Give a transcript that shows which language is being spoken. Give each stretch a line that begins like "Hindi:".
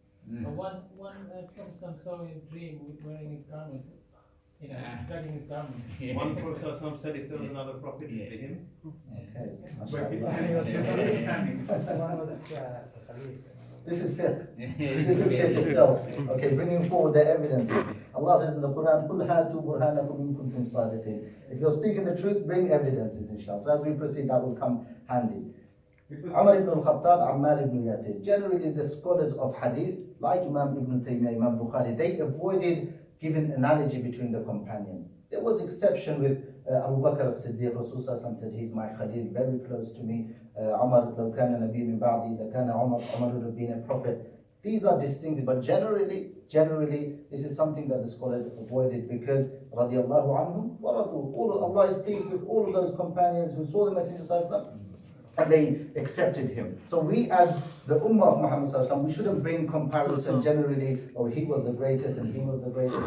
English: But one Prophet saw in a dream with wearing his garment, dragging his garment. One Prophet said if there was another prophet, it'd be him. Okay. But it mashallah. was misunderstanding. This is fiqh. This is fiqh itself. Okay, bringing forward the evidence. Allah says in the Quran,
Arabic: قُلْ هَاتُوا بُرْهَانَكُمْ إِن كُنتُمْ صَادِقِينَ.
English: If you're speaking the truth, bring evidences, inshallah. So as we proceed, that will come handy. Umar ibn al-Khattab, Ammar ibn Yasir. Generally, the scholars of hadith, like Imam Ibn Taymiyyah, Imam Bukhari, they avoided giving analogy between the companions. There was exception with Abu Bakr as-Siddiq. Rasulullah said, he's my Khalil, very close to me.
Arabic: Umar, لو كان نبي من بعدي لكان عمر
English: would have been a prophet. These are distinctive, but generally, this is something that the scholars avoided, because
Arabic: radiallahu anhum wa radu.
English: Allah is pleased with all of those companions who saw the Messenger sallallahu alaihi wasallam, and they accepted him. So we, as the Ummah of Muhammad sallallahu alaihi wasallam, we shouldn't bring comparison generally, oh, he was the greatest and he was the greatest.